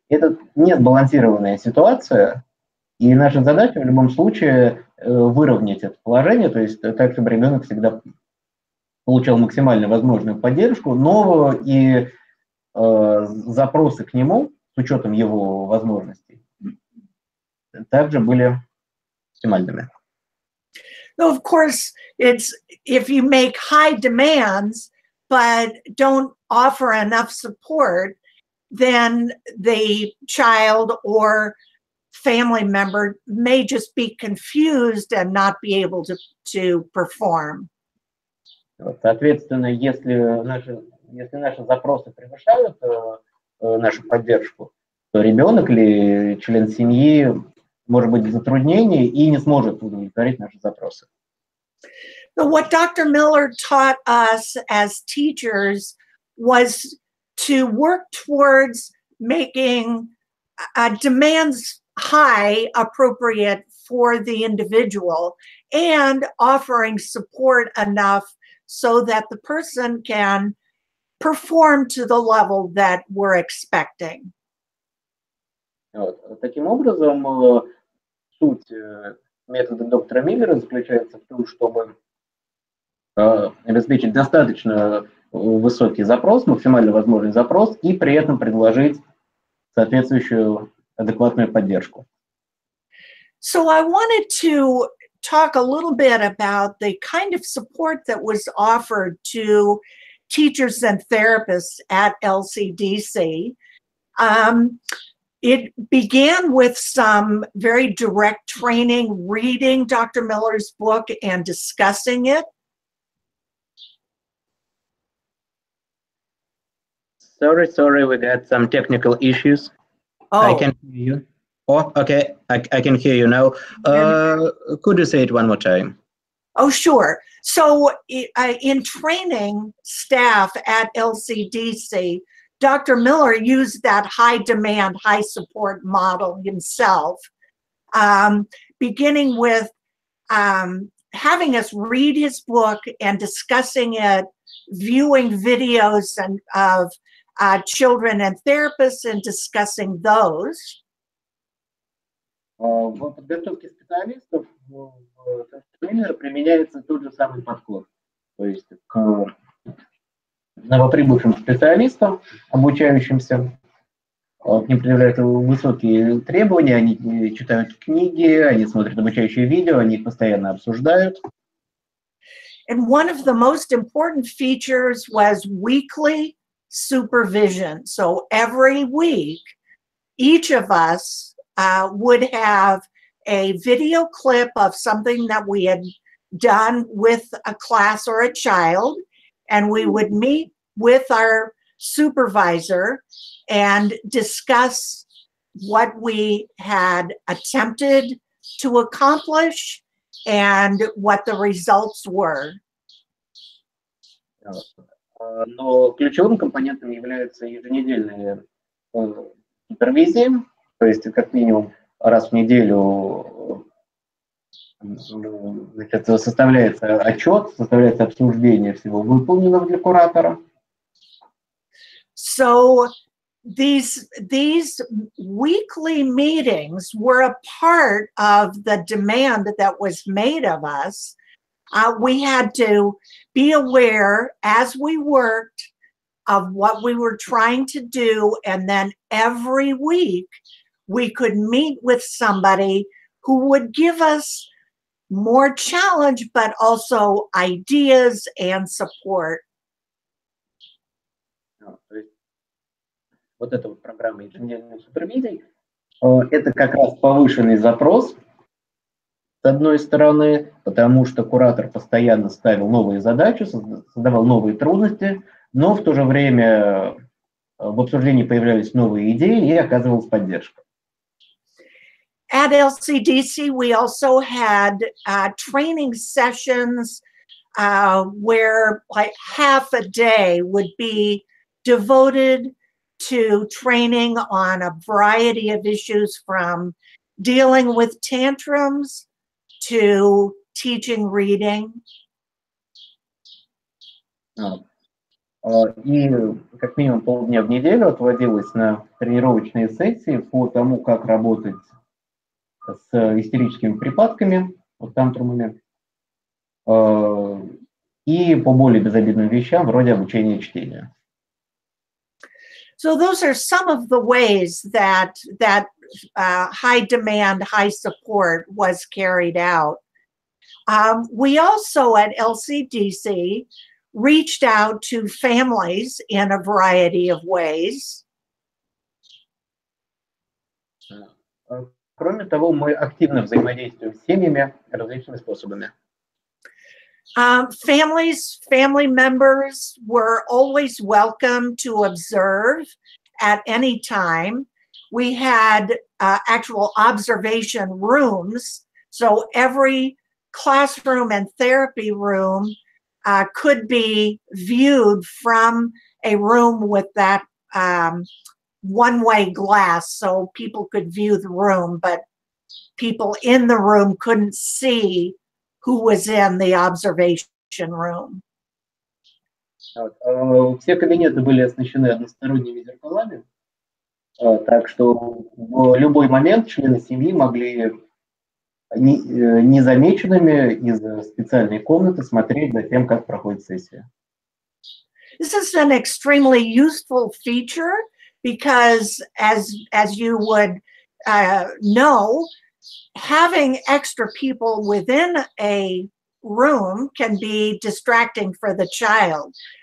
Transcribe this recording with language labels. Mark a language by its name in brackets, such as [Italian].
[Russian] Это несбалансированная ситуация, и наша задача в любом случае выровнять это положение, то есть так, чтобы ребенок всегда получал максимально возможную поддержку, но и запросы к нему, с учетом его возможностей, также были оптимальными. [English] So of course, it's if you make high demands but don't offer enough support, then the child or family member may just be confused and not be able to perform. [Russian] Соответственно, если наши запросы превышают нашу поддержку, то ребенок или член семьи может быть в затруднении и не сможет удовлетворить наши запросы. [English] But what Dr. Miller taught us as teachers was to work towards making demands high, appropriate for the individual, and offering support enough so that the person can perform to the level that we're expecting. [Russian] Вот. Таким образом, суть метода доктора Миллера заключается в том, чтобы обеспечить достаточно высокий запрос, максимально возможный запрос, и при этом предложить соответствующую адекватную поддержку. [English] So I wanted to talk a little bit about the kind of support that was offered to teachers and therapists at LCDC. It began with some very direct training, reading Dr. Miller's book and discussing it. Sorry, we got some technical issues. I can hear you. Oh, okay, I can hear you now. Could you say it one more time? Oh, sure. So in training staff at LCDC, Dr. Miller used that high demand, high support model himself, beginning with having us read his book and discussing it, viewing videos of children and therapists and discussing those. [Russian] В подготовке специалистов Миллер применяется тот же самый подход. То есть к новоприбывшим специалистам, обучающимся, к ним предъявляют высокие требования, они читают книги, они смотрят обучающие видео, они их постоянно обсуждают. [English] And one of the most important features was weekly supervision. So every week, each of us would have a video clip of something that we had done with a class or a child, and we would meet with our supervisor and discuss what we had attempted to accomplish and what the results were. [Russian] Но ключевым компонентом являются еженедельные супервизии, то есть как минимум раз в неделю значит, составляется отчет, составляется обсуждение всего выполненного для куратора. [English] So these weekly meetings were a part of the demand that was made of us. We had to be aware as we worked of what we were trying to do, and then every week we could meet with somebody who would give us more challenge, but also ideas and support. [Russian] Вот эта вот программа еженедельных супервизий, это как раз повышенный запрос, с одной стороны, потому что куратор постоянно ставил новые задачи, создавал новые трудности, но в то же время в обсуждении появлялись новые идеи и оказывалась поддержка. [English] At LCDC, we also had training sessions where like half a day would be devoted to training on a variety of issues, from dealing with tantrums to teaching reading. [Russian] И как минимум полдня в неделю отводилось на тренировочные сессии по тому, как работать с истерическими припадками, тантрумами, и по более безобидным вещам, вроде обучения чтения. [English] So those are some of the ways that high demand, high support was carried out. We also at LCDC reached out to families in a variety of ways. [Russian] Кроме того, мы активно взаимодействуем с семьями различными способами. [English] Family members were always welcome to observe at any time. We had actual observation rooms, so every classroom and therapy room could be viewed from a room with that one-way glass, so people could view the room, but people in the room couldn't see who was in the observation room. [Russian] Все кабинеты были оснащены односторонними зеркалами, так что в любой момент члены семьи могли незамеченными из специальной комнаты смотреть за тем, как проходит сессия. [English] This is an extremely useful feature because, as you would know, having extra people within a room can be distracting for the child.